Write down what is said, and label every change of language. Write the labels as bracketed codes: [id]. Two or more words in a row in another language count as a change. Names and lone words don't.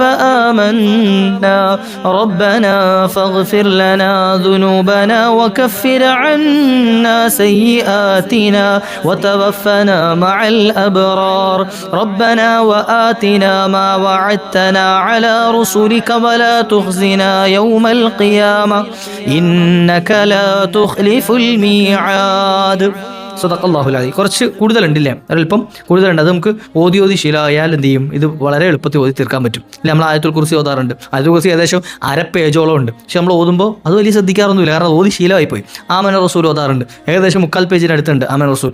[ar] فآمنا ربنا فاغفر لنا ذنوبنا وكفر عنا سيئاتنا وتوفنا مع الأبرار ربنا وآتنا ما وعدتنا على رسلك ولا تخزنا يوم القيامة إنك لا تخلف الميعاد. صدق الله العليم. [ml] കുറച്ച് കൂടുതലുണ്ടല്ലേ, ഒരല്പം കൂടുതലുണ്ട്. അത് നമുക്ക് ഓതി ശീലമായാൽ എന്ത് ചെയ്യും, ഇത് വളരെ എളുപ്പത്തിൽ ഓതി തീർക്കാൻ പറ്റും. ഇല്ല, നമ്മൾ ആയത്തുൽ കുർസി ഓതാറുണ്ട്. ആയത്തുൽ കുർസി ഏകദേശം 1/2 പേജോളം ഉണ്ട്. പക്ഷെ നമ്മൾ ഓതുമ്പോൾ അത് വലിയ ശ്രദ്ധിക്കാറൊന്നുമില്ല, കാരണം ഓതി ശീലമായി പോയി. ആമന റസൂൽ ഓതാറുണ്ട്, ഏകദേശം 3/4 പേജിന് അടുത്തുണ്ട് ആമന റസൂൽ.